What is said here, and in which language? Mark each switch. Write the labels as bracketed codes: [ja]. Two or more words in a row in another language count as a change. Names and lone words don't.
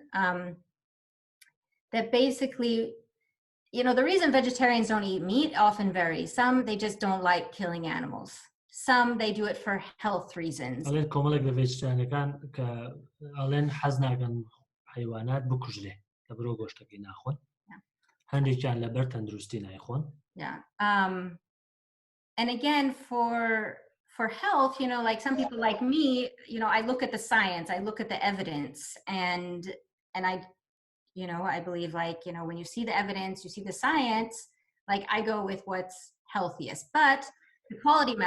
[en] That basically, you know, the reason vegetarians don't eat meat often varies. Some, they just don't like killing animals. Some, they do it for health reasons. [ckb] ئەڵێن کۆمەڵێک لە ڤێجیتەریانەکان کە ئەڵێن حەز ناکەن حیوانات بکوژرێ لە بەرەو گۆشتەکەی ناخۆن. هەندێکیان لەبەر تەندروستی نایخۆن. [en] Yeah. And again, for health, you know, like some people like me, you know, I look at the science, I look at the evidence, and I, you know, I believe, like, you know, when you see the evidence, you see the science, like I go with what's healthiest, but the quality matters.